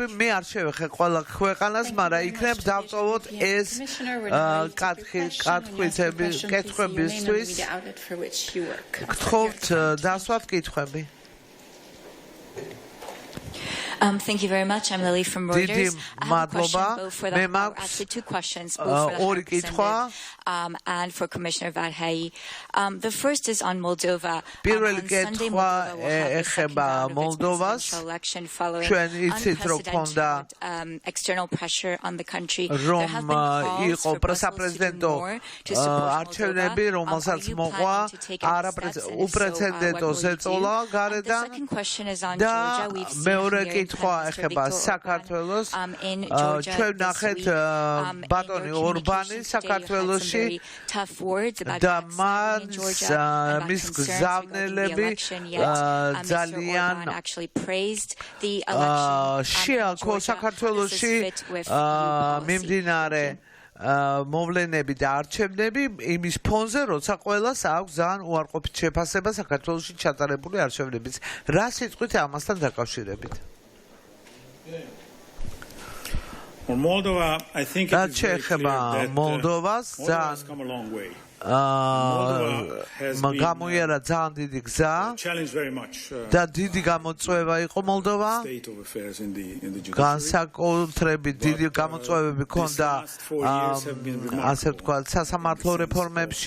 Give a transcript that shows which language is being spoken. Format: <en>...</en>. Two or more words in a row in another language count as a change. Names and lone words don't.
<ka>მე არ შევეხე ყველა ქვეყანას, მაგრამ იქნებ დავტოვოთ ეს კითხვებისთვის. გთხოვთ დასვათ კითხვები.</ka> <en>Thank you very much. I'm Lily from Reuters. I have a question both for the actually two questions, both for the Representative and for Commissioner Varhei. The first is on Moldova. On Sunday, Moldova will have the second round of its presidential election following unprecedented external pressure on the country. There have been calls for Brussels to do more to support Moldova. Are you planning to take any steps and if so, what will you do? The second question is on Georgia. We've seen here</en> <ka>ეხება საქართველოს, ჩვენ ნახეთ ბატონი ორბანი საქართველოში და მის გზავნილები ძალიან შეაქო საქართველოში მიმდინარე მოვლენები და არჩევნები იმის ფონზე, როცა ყველას აქვს ძალიან უარყოფით შეფასება საქართველოში ჩატარებული არჩევნების. რა სიტყვით ამასთან დაკავშირებით?</ka> <en>For Moldova, I think it is very clear that Moldova has come a long way.</en> <ka>გამოიარა ძალიან დიდი გზა და დიდი გამოწვევა იყო მოლდოვა. განსაკუთრებით დიდი გამოწვევები ჰქონდა, ასე ვთქვათ, სასამართლო რეფორმებში.</ka>